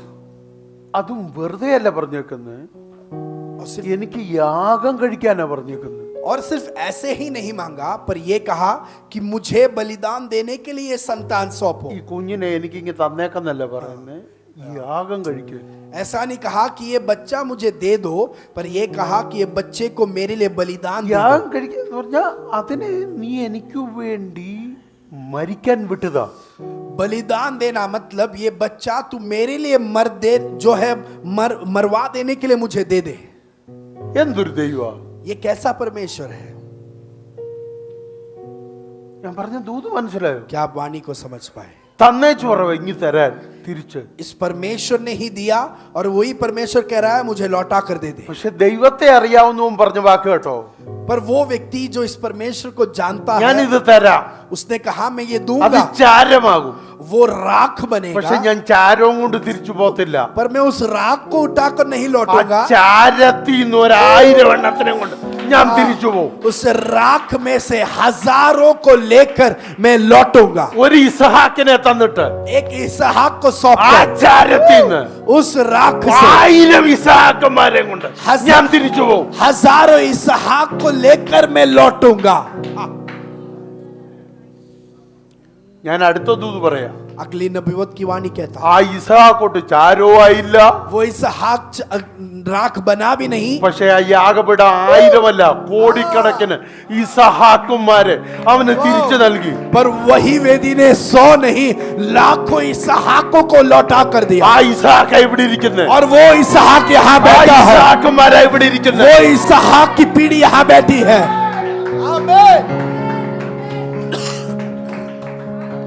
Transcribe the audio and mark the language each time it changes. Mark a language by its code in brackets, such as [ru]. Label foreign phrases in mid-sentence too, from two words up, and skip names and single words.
[ml] അതും വെറുതെ അല്ല പറഞ്ഞേക്കുന്നത്, [hi] और सिर्फ [ml] എനിക്ക് യാഗം കഴിക്കാനാ പറഞ്ഞേക്കുന്നത്. [hi] और सिर्फ ऐसे ही नहीं मांगा, पर यह कहा कि मुझे बलिदान देने के लिए संतान सौंपो। [ml] ഈ കുഞ്ഞിനെ എനിക്ക് ഇങ്ങ് തന്നേക്കെന്നല്ല പറയുന്നത്, യാഗം കഴിക്കുക. [hi] ऐसा नहीं कहा कि ये बच्चा मुझे दे दो, पर यह कहा कि ये बच्चे को मेरे लिए बलिदान दे दो। [ml] യാഗം കഴിക്കുക എന്ന് പറഞ്ഞാൽ അതിനെ നീ എനിക്ക് വേണ്ടി മരിക്കാൻ വിട്ടതാ. [hi] बलिदान देना मतलब ये बच्चा तू मेरे लिए मर दे, जो है मरवा देने के लिए मुझे दे दे। [ml] എന്തൊരു ദൈവമാ! [hi] ये कैसा परमेश्वर है? [ml] ഞാൻ പറഞ്ഞ ദൂത് മനസ്സിലായോ? [hi] क्या आप वाणी को समझ पाए? [ml] തന്നേച്ചു പറവ ഇങ്ങി തരാൻ തിരിച്ച്. [hi] इस परमेश्वर ने ही दिया और वही परमेश्वर कह रहा है मुझे लौटा कर दे दे। [ml] പക്ഷെ ദൈവത്തെ അറിയാവുന്നവൻ പറഞ്ഞ വാക്ക് കേട്ടോ, [hi] पर वो व्यक्ति जो इस परमेश्वर को जानता [ml] ഞാൻ [hi] है, [ml] ഇത് തരാം, [hi] उसने कहा मैं ये [ml] അത് [hi] दूंगा, [ml] ചാരമാകും. [hi] वो राख [ml] പക്ഷെ [hi] बनेगा, [ml] ഞാൻ ചാരവും കൊണ്ട് തിരിച്ചു പോകത്തില്ല. [hi] पर मैं उस राख को उठाकर नहीं [ml] ആ [hi] लौटूंगा, [ml] ചാരത്തിന്ന് 1000 എണ്ണത്തിനെ കൊണ്ട് ഞാൻ തിരിച്ചു പോകും. [hi] उस राख में से हजारों को लेकर मैं लौटूंगा। [ml] ഒരു ഇസഹാക്കിനെ തന്നിട്ട് [hi] एक इसहाक को [ml] ആ [hi] सौंपकर [ml] ചാരത്തിന്ന് [hi] उस राख से [ml] 1000 ഇസഹാക്കന്മാരെ കൊണ്ട് ഞാൻ തിരിച്ചു പോകും. [hi] हजारों इसहाक को लेकर मैं लौटूंगा। [ml] ഞാൻ അടുത്ത ദൂത് പറയാം. [hi] अगली नबूवत की वाणी कहता [ml] ആ ഇസഹാക്കോട്ട് ചാരോ ആയില്ല, [hi] वो इसहाक राख बना भी नहीं, [ml] പക്ഷെ ആ യാഗപീഠ 1000 അല്ല കോടിക്കണക്കിന് ഇസഹാക്കുമാരെ അവന് തിരിച്ചു നൽകി. [hi] पर वही वेदी ने 100 नहीं लाखों इसहाकों को लौटा कर दिया। [ml] ആ ഇസഹാക്ക ഇവിടെ ഇരിക്കുന്നത്, [hi] और वो इसहाक यहाँ [ml] ആ [hi] बैठा है, [ml] ഇസഹാക്കുമാരാ ഇവിടെ ഇരിക്കുന്നത്. [hi] वो इसहाक की पीढ़ी यहाँ बैठी है। आमीन।